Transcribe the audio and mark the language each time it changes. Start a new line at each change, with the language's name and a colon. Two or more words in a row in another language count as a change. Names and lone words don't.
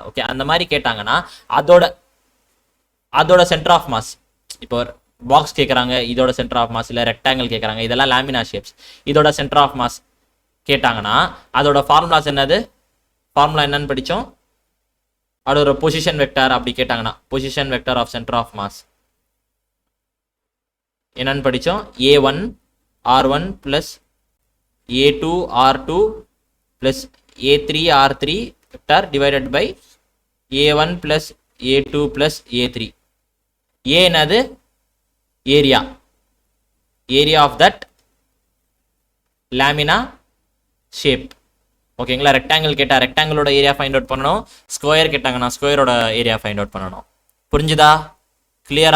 Tamil: ஓகே, அந்த மாதிரி கேட்டாங்கன்னா அதோட
English: center of mass,
Tamil: இப்போ பாக்ஸ் கேட்குறாங்க, இதோட
English: center of mass,
Tamil: இல்லை ரெக்டாங்கிள் கேட்குறாங்க, இதெல்லாம்
English: lamina shapes.
Tamil: இதோட
English: center of mass
Tamil: கேட்டாங்கன்னா அதோட ஃபார்முலாஸ் என்னது? ஃபார்முலா என்னன்னு படித்தோம்? அதோட
English: position vector
Tamil: அப்படி கேட்டாங்கன்னா
English: position vector of center of mass
Tamil: என்னன்னு படித்தோம்?
English: a1 r1 plus a2 r2 plus a3 r3 வெக்டார் divided by a1 plus a2 plus a3. a என்னது? area of that lamina shape.
Tamil: ஓகேங்களா, ரெக்டாங்கிள் கேட்டால் ரெக்டாங்கிளோட ஏரியா
English: find out
Tamil: பண்ணணும், ஸ்கொயர் கேட்டாங்கன்னா ஸ்கொயரோட ஏரியா
English: find out
Tamil: பண்ணணும். புரிஞ்சுதா? கிளியரா?